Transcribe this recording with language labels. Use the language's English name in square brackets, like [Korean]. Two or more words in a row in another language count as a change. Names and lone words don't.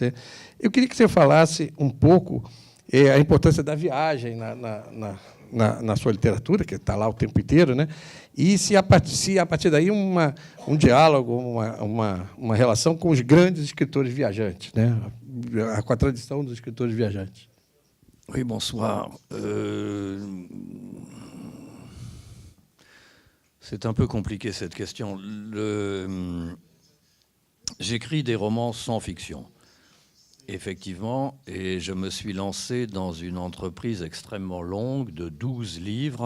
[Portuguese] Eu queria que você falasse um pouco a importância da viagem na sua literatura, que está lá o tempo inteiro, né? E se a partir daí um diálogo, uma relação com os grandes escritores viajantes, né? Com a tradição dos escritores viajantes. [French] Oui, bonsoir. C'est un peu compliqué, cette question. J'écris des romans sans fiction, effectivement, et je me suis lancé dans une entreprise extrêmement longue de 12 livres.